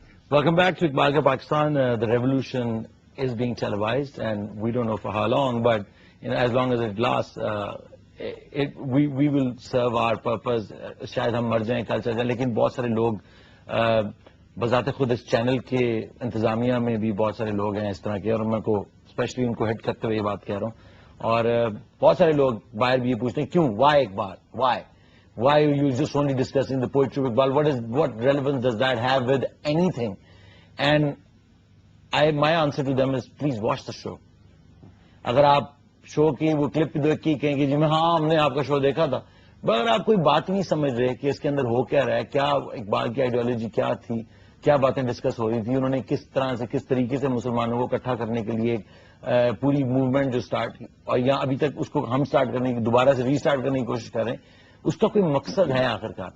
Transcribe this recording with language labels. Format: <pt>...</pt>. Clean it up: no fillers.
<en>Welcome back to Iqbal Ka Pakistan. The revolution is being televised and we don't know for how long, but as long as it lasts, we will serve our purpose.</en> <ur>شاید ہم مر جائیں، کل چل جائیں، لیکن بہت سارے لوگ بذات خود اس چینل کے انتظامیہ میں بھی بہت سارے لوگ ہیں اس طرح کے، اور میں کو اسپیشلی ان کو ہٹ کرتے ہوئے یہ بات کہہ رہا ہوں. اور بہت سارے لوگ باہر بھی یہ پوچھتے ہیں کیوں، Y Iqbal,</ur> <en>why you just only discussing the poetry of Iqbal? What relevance does that have with anything? And my answer to them is please watch the show.</en> <ur>اگر آپ شو کی وہ کلپ دیکھ کے کہیں گے جی میں ہاں ہم نے آپ کا شو دیکھا تھا، اگر آپ کوئی بات نہیں سمجھ رہے کہ اس کے اندر ہو کیا رہا ہے، کیا اقبال کی آئیڈیالوجی کیا تھی، کیا باتیں ڈسکس ہو رہی تھی، انہوں نے کس طرح سے کس طریقے سے مسلمانوں کو اکٹھا کرنے کے لیے پوری موومنٹ جو سٹارٹ کی اور یہاں ابھی تک اس کو ہم سٹارٹ کرنے کی، دوبارہ سے ری سٹارٹ کرنے کی کوشش کر رہے ہیں، اس کا کوئی مقصد ہے آخرکار.</ur>